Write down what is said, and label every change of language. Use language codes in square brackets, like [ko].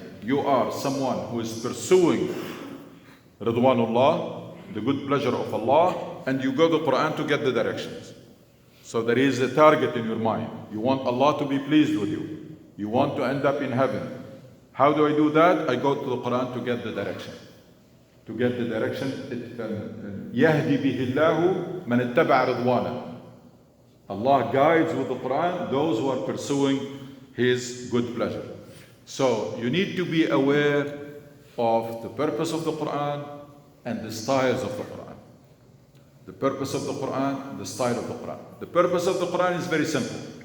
[en] You are someone who is pursuing Ridwanullah, the good pleasure of Allah, and you go to the Quran to get the directions. So there is a target in your mind. You want Allah to be pleased with you. You want to end up in heaven. How do I do that? I go to the Quran to get the direction. To get the direction, [ar] يَهْدِي بِهِ اللَّهُ مَنِ اتَّبَعَ رِضْوَانَهُ. [en] Allah guides with the Quran those who are pursuing His good pleasure. So you need to be aware of the purpose of the Quran and the styles of the Quran. The purpose of the Quran, the style of the Quran. The purpose of the Quran is very simple.